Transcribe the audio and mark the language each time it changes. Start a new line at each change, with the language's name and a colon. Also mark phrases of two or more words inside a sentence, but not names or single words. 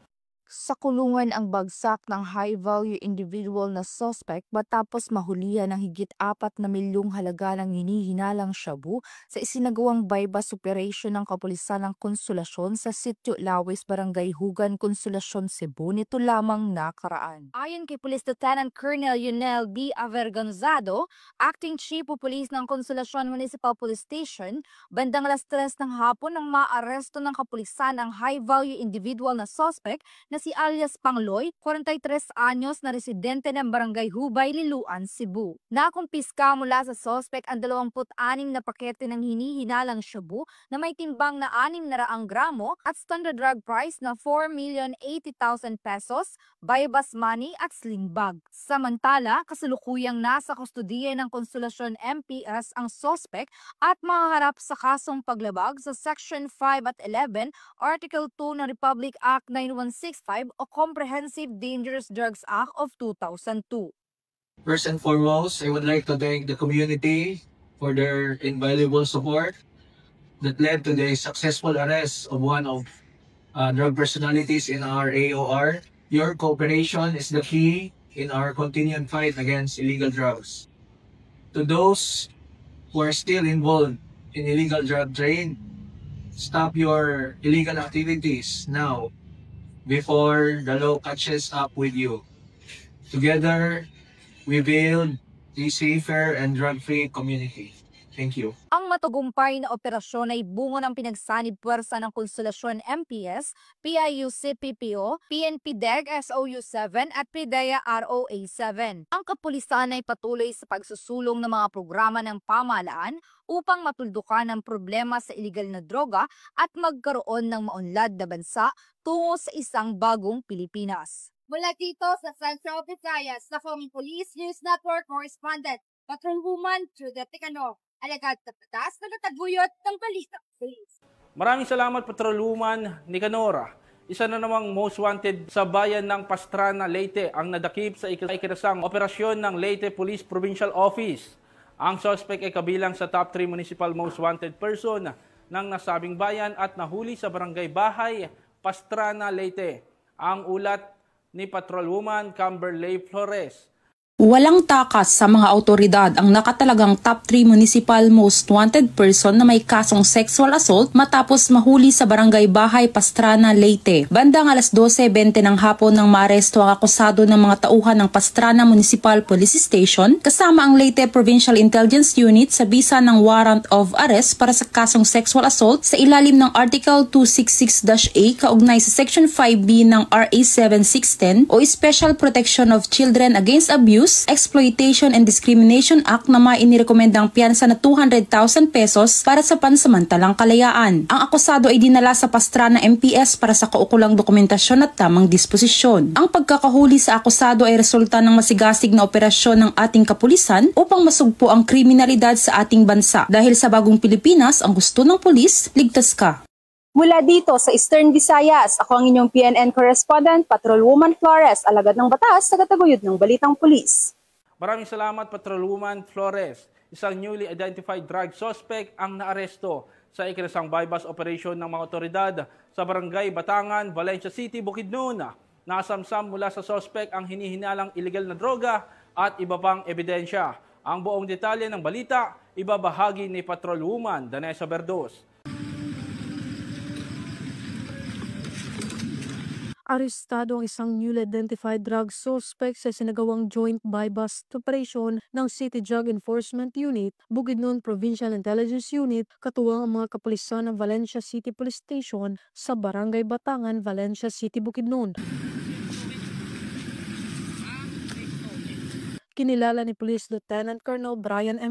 Filipino: Sa kulungan ang bagsak ng
English: high-value individual
Filipino: na suspect matapos mahulihan ng higit 4 na milyong halaga ng hinihinalang shabu sa isinagawang
English: bypass operation
Filipino: ng kapulisan ng Konsolasyon sa Sitio Lawis, Barangay Hugan, Konsolasyon, Cebu nito lamang nakaraan. Ayon kay
English: Police Lieutenant Colonel
Filipino: Yunel B. Avergonzado,
English: Acting Chief of Police
Filipino: ng Konsolasyon Municipal Police Station, bandang alas 3 ng hapon nang maaresto ng kapulisan ang
English: high-value individual
Filipino: na suspect na si alias Pangloy, 43 anyos na residente ng Barangay Hubay, Liloan, Cebu. Nakumpiska mula sa suspect ang 26 na pakete ng hinihinalang shabu na may timbang na 600 gramo at
English: standard drug price
Filipino: na 4,080,000 pesos,
English: bypass money
Filipino: at
English: sling bag.
Filipino: Samantala, kasalukuyang nasa kustodiya ng Konsolasyon MPS ang suspect at mahaharap sa kasong paglabag sa Section 5 at 11, Article 2 ng Republic Act 9165 o Comprehensive Dangerous Drugs Act of 2002.
English: First and foremost, I would like to thank the community for their invaluable support that led to the successful arrest of one of drug personalities in our AOR. Your cooperation is the key in our continued fight against illegal drugs. To those who are still involved in illegal drug trade, stop your illegal activities now. before the law catches up with you. Together, we build a safer and drug-free community. Thank you.
Filipino: Ang matagumpay na operasyon ay bunga ng pinagsanib puwersa ng Konsolasyon MPS, PIU-CPPO, PNP-DEG SOU-7 at PIDEA ROA-7. Ang kapulisan ay patuloy sa pagsusulong ng mga programa ng pamahalaan upang matuldukan ang problema sa iligal na droga at magkaroon ng maunlad na bansa tungo sa isang bagong Pilipinas. Mula dito sa Central Visayas, sa Police News Network Correspondent, Patrolwoman Judith Ticano. Alagad sa patas na nataguyot ng balita. Maraming salamat, Patrolwoman Nicanora. Isa na namang
English: most wanted
Filipino: sa bayan ng Pastrana, Leyte ang nadakip sa ikinasang operasyon ng Leyte Police Provincial Office. Ang suspect ay kabilang sa
English: top 3 municipal most wanted person
Filipino: ng nasabing bayan at nahuli sa Barangay Bahay, Pastrana, Leyte. Ang ulat ni Patrolwoman Camberley Flores. Walang takas sa mga autoridad ang nakatalagang
English: top 3 municipal most wanted person
Filipino: na may kasong
English: sexual assault
Filipino: matapos mahuli sa Barangay Bahay, Pastrana, Leyte. Bandang alas 12:20 ng hapon nang maaresto ang akusado ng mga tauhan ng Pastrana Municipal Police Station kasama ang Leyte Provincial Intelligence Unit sa bisa ng
English: warrant of arrest
Filipino: para sa kasong
English: sexual assault
Filipino: sa ilalim ng Article 266-A kaugnay sa Section 5B ng RA 7610 o Special Protection of Children Against Abuse, Exploitation and Discrimination Act na mainirekomendang piyansa na 200,000 pesos para sa pansamantalang kalayaan. Ang akusado ay dinala sa Pastrana MPS para sa kaukulang dokumentasyon at tamang disposisyon. Ang pagkakahuli sa akusado ay resulta ng masigasig na operasyon ng ating kapulisan upang masugpo ang kriminalidad sa ating bansa. Dahil sa bagong Pilipinas, ang gusto ng pulis, ligtas ka. Mula dito sa Eastern Visayas, ako ang inyong PNN correspondent, Patrolwoman Flores, alagad ng batas, tagataguyod ng Balitang Pulis. Maraming salamat, Patrolwoman Flores. Isang
English: newly identified drug suspect
Filipino: ang naaresto sa ikinasang
English: bypass operation
Filipino: ng mga otoridad sa Barangay Batangan, Valencia City, Bukidnon. Nasamsam mula sa suspect ang hinihinalang illegal na droga at iba pang ebidensya. Ang buong detalye ng balita, ibabahagi ni Patrolwoman Danessa Berdos. Arestado ang isang
English: newly identified drug suspect
Filipino: sa sinagawang
English: joint buy-bust operation
Filipino: ng City Drug Enforcement Unit, Bukidnon Provincial Intelligence Unit, katuwang ang mga kapulisan ng Valencia City Police Station sa Barangay Batangan, Valencia City, Bukidnon. Kinilala ni
English: Police Lieutenant Colonel
Filipino: Brian M.